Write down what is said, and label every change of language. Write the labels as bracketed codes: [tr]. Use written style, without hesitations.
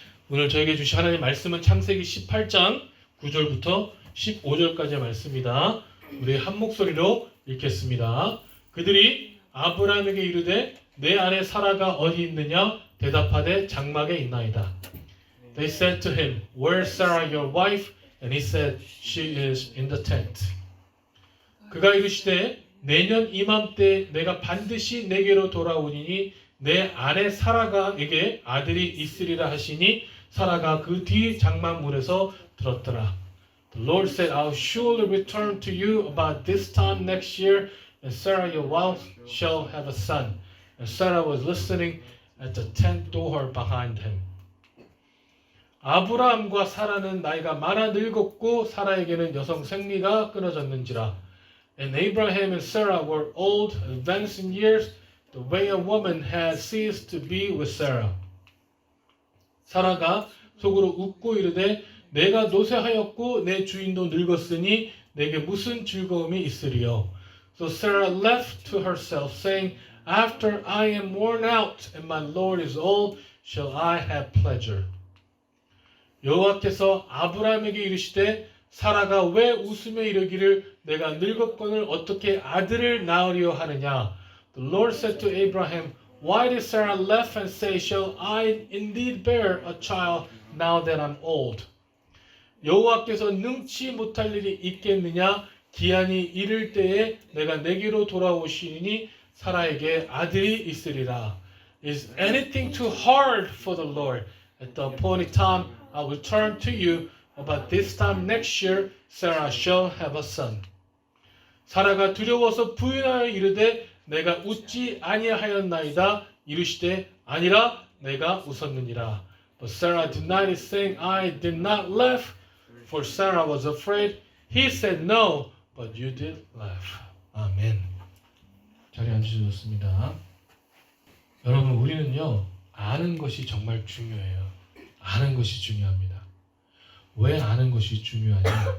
[ko] 오늘 저에게 주신 하나님의 말씀은 창세기 18장 9절부터 15절까지의 말씀입니다. 우리 한 목소리로 읽겠습니다. 그들이 아브라함에게 이르되 내 아내 사라가 어디 있느냐 대답하되 장막에 있나이다. [en] They said to him, Where is Sarah your wife? And he said, She is in the tent. [ko] 그가 이르시되 내년 이맘때 내가 반드시 내게로 돌아오니니 내 아내 사라가에게 아들이 있으리라 하시니 사라가 그 뒤 장막문에서 들었더라. [en] The Lord said, I will surely return to you about this time next year, and Sarah your wife shall have a son. And Sarah was listening at the tent door behind him. [ko] 아브라함과 사라는 나이가 많아 늙었고 사라에게는 여성 생리가 끊어졌는지라. [en] And Abraham and Sarah were old, advanced in years, the way a woman had ceased to be with Sarah. [ko] 사라가 속으로 웃고 이르되 내가 노쇠하였고 내 주인도 늙었으니 내게 무슨 즐거움이 있으리요. [en] So Sarah left to herself, saying, After I am worn out and my Lord is old, shall I have pleasure. [ko] 여호와께서 아브라함에게 이르시되 사라가 왜 웃으며 이르기를 내가 늙었거늘 어떻게 아들을 낳으려 하느냐. [en] The Lord said to Abraham, Why did Sarah laugh and say, Shall I indeed bear a child now that I'm old? [ko] 여호와께서 능치 못할 일이 있겠느냐? 기한이 이를 때에 내가 내게로 돌아오시니 사라에게 아들이 있으리라. [en] Is anything too hard for the Lord? At the appointed time I will turn to you. About this time next year, Sarah shall have a son. [ko] 사라가 두려워서 부인하여 이르되 내가 웃지 아니하였나이다. 이르시되 아니라 내가 웃었느니라. [en] But Sarah denied it, saying, I did not laugh, for Sarah was afraid. He said, No, but you did laugh. [ko] 아멘. 자리에 앉으셔도 좋습니다. 여러분, 우리는요, 아는 것이 정말 중요해요. 아는 것이 중요합니다. 왜 아는 것이 중요하냐?